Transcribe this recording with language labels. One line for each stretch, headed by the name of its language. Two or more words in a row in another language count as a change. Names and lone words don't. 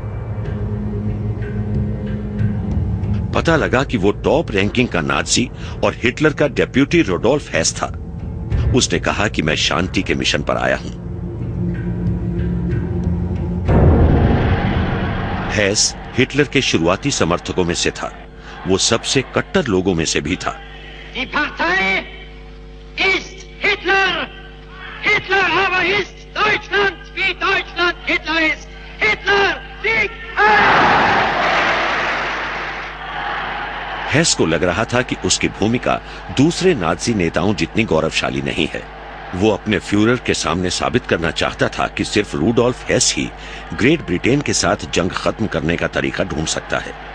Hindi: पता लगा कि वो
English: top ranking
Hindi: का नाजी और हिटलर का डेप्यूटी रोडोल्फ हेस था। उसने कहा कि मैं शांति के मिशन पर आया हूं। हेस हिटलर के शुरुआती समर्थकों में से था। वो सबसे कट्टर लोगों में से भी था।
German: Die Partei ist Hitler. Hitler aber ist Deutschland, wie Deutschland Hitler ist. Hitler Sieg!
Hindi: हेस को लग रहा था कि उसकी भूमिका दूसरे नाजी नेताओं जितनी गौरवशाली नहीं है। वो अपने फ्यूरर के सामने साबित करना चाहता था कि सिर्फ रूडोल्फ हेस ही ग्रेट ब्रिटेन के साथ जंग खत्म करने का तरीका ढूंढ सकता है।